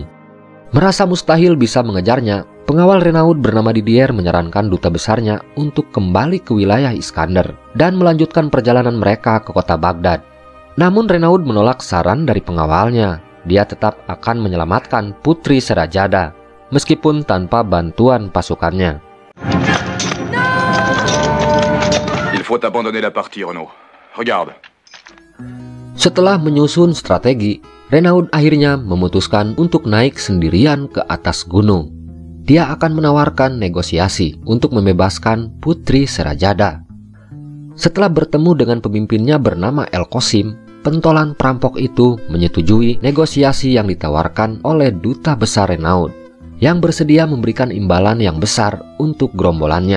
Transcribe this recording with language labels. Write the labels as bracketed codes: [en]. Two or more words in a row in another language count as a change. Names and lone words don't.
[id] Merasa mustahil bisa mengejarnya, pengawal Renaud bernama Didier menyarankan duta besarnya untuk kembali ke wilayah Iskandar dan melanjutkan perjalanan mereka ke kota Baghdad. Namun Renaud menolak saran dari pengawalnya. Dia tetap akan menyelamatkan putri Sherazada meskipun tanpa bantuan pasukannya. [fr] Il faut abandonner la partie, Renaud. Regarde. [id] Setelah menyusun strategi, Renaud akhirnya memutuskan untuk naik sendirian ke atas gunung. Dia akan menawarkan negosiasi untuk membebaskan putri Sherazada. Setelah bertemu dengan pemimpinnya bernama El Qasim, pentolan perampok itu menyetujui negosiasi yang ditawarkan oleh duta besar Renaud, yang bersedia memberikan imbalan yang besar untuk gerombolannya.